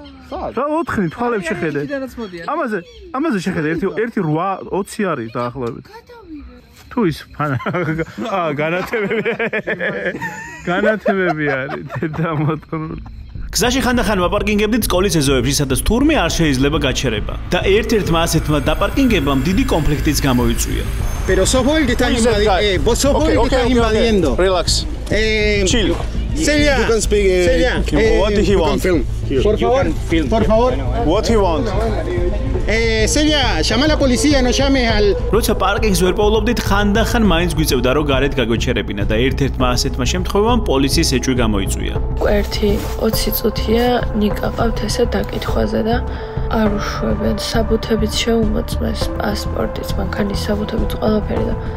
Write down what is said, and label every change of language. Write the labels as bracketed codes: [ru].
[ka] რა 4 თვალებს შეხედე. ამაზე შეხედე 1 8 20 არის დაახლოებით. თუ ის განათებები არის დედამოწყრული. გზაში ხანდახან ვაპარკინგებდით სკოლის ეზოებში, სადაც თურმე არ შეიძლება გაჩერება და ერთ-ერთმა ასეთმა დაპარკინგებამ დიდი კონფლიქტიც გამოიწვია. [es] Pero sos vos el que está invadiendo. Vos sos vos el que está invadiendo. [en] Relax. Chill. Celia. You can speak. Celia. What do he want? [es] Por favor. [en] What he want? [es] Celia, llama a la policía, no llames al. [ka] როცა პარკინგს ვერ პოვლობდით, ხანდახან მაინც გვიწევდა რომ გარეთ გაგვეჩერებინა და ერთ-ერთმა ასეთმა შემთხვევამ პოლიციის ეჭვი გამოიწვია. ერთი 20 წუთია ნიკა ყავთ ესე დაკითხვაზე და არ უშვებენ, საბუთებიც შეუმოწმეს, პასპორტიც, მანქანის საბუთებიც ყველაფერი და